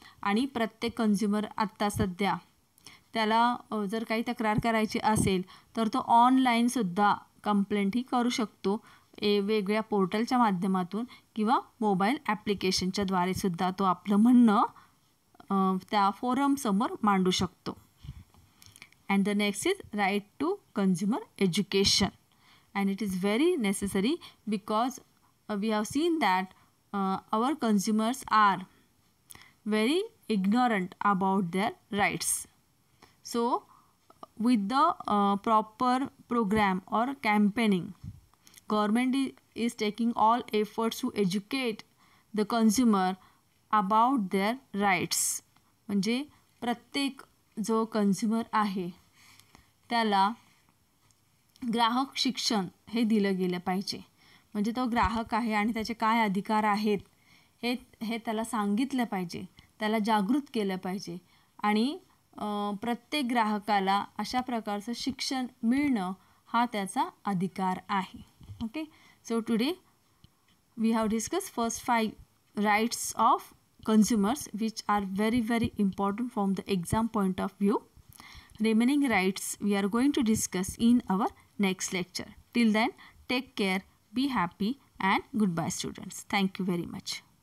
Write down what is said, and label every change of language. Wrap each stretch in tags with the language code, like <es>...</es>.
<mr>आणि प्रत्येक कंझ्युमर आत्ता सध्या त्याला जर काही तक्रार करायची असेल तर तो ऑनलाईनसुद्धा कंप्लेंटही करू शकतो वेगवेगळ्या पोर्टलच्या माध्यमातून किंवा मोबाईल ॲप्लिकेशनच्या द्वारेसुद्धा तो आपलं म्हणणं त्या फोरमसमोर मांडू शकतो.</mr> <en>And the next is right to consumer education. And it is very necessary because we have seen that our consumers are very ignorant about their rights. So with the proper program or campaigning, government is taking all efforts to educate the consumer about their rights.</en> <mr>म्हणजे प्रत्येक जो consumer आहे त्याला ग्राहक शिक्षण हे दिलं गेलं पाहिजे. म्हणजे तो ग्राहक आहे आणि त्याचे काय अधिकार आहेत हे त्याला सांगितलं पाहिजे, त्याला जागृत केलं पाहिजे आणि प्रत्येक ग्राहकाला अशा प्रकारचं शिक्षण मिळणं हा त्याचा अधिकार आहे.</mr> <en>Okay, so today we have discuss first 5 rights of consumers which are very very important from the exam point of view. remaining rights we are going to discuss in our next lecture. Till then, take care, be happy, and goodbye students. Thank you very much.</en>